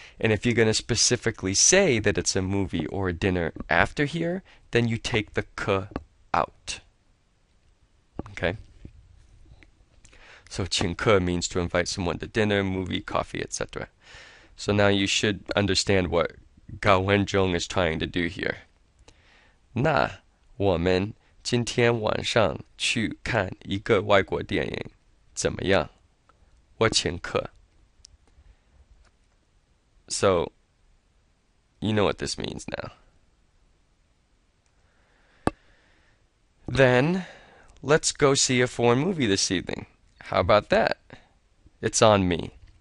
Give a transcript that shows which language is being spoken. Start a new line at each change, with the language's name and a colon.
English: And if you're going to specifically say that it's a movie or a dinner after here, then you take the 客 out. Okay? So 请客 means to invite someone to dinner, movie, coffee, etc. So now you should understand what Gao Wenzhong is trying to do here.
Chinese: 那我们今天晚上去看一个外国电影怎么样？我请客.
English: So, you know what this means now. Then, let's go see a foreign movie this evening. How about that? It's on me.